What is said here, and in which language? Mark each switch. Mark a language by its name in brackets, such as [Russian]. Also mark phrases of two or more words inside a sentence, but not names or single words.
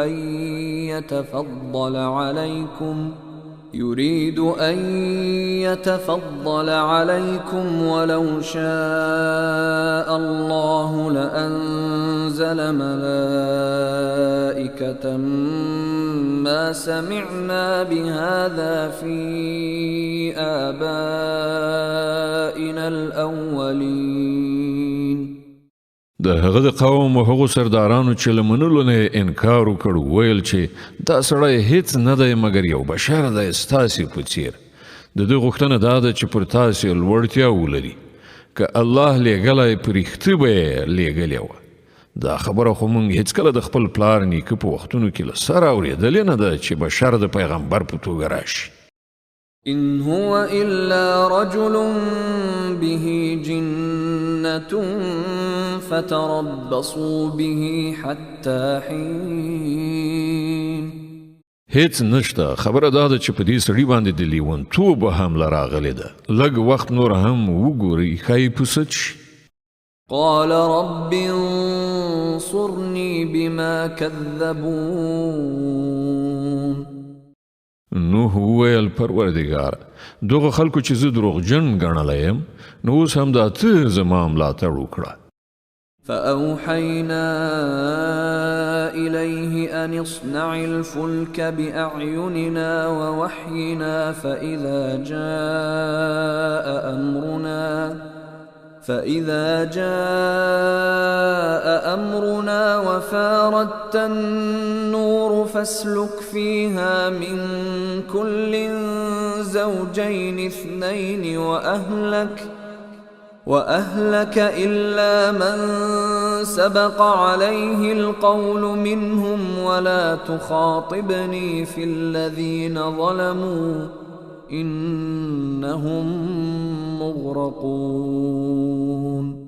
[Arabic] أن يتفضل عليكم ولو شاء الله لأنزل ملائكة ما سمعنا بهذا في آبائنا الأولين. [Pashto] د هغه د قوم او هغو سردارانو چې له منلو نه انکار وکړ ویل چې دا سړی هیڅ نه دی مګر یو بشر دی ستاسې په څیر. د ده غوښتنه دا ده چې پر تاسې لوړتیا ولري. که الله لیږلی په رښتیا به یې لیږلې وه. دا خبره خو موږ هیڅکله د خپل پلار نیکه په وختونو کې له سره اورېدلې نه ده چې بشر د پیغمبر په توګه راشي. [Arabic] إن هو إلا رجل به جنة فتربصوا به حتى حين. [Pashto] هیڅ نشته. خبره دا ده چې په دې سړي باندې د لیونتوب حمله راغلې ده. لږ وخت نور هم وګورئ ښایي پوسه شي. [Arabic] قال رب انصرني بما كذبون. [Pashto] نوح وویل پروردګار دغه خلکو چې زه دروغجن ګڼلی یم نو اوس هم دا ته زما ملاتړ وکړه. [Arabic] فأوحينا إليه أن اصنع الفلك بأعيننا ووحينا فإذا جاء أمرنا وفاردت النور فاسلك فيها من كل زوجين اثنين وأهلك إلا من سبق عليه القول منهم ولا تخاطبني في الذين ظلموا إنهم مغرقون.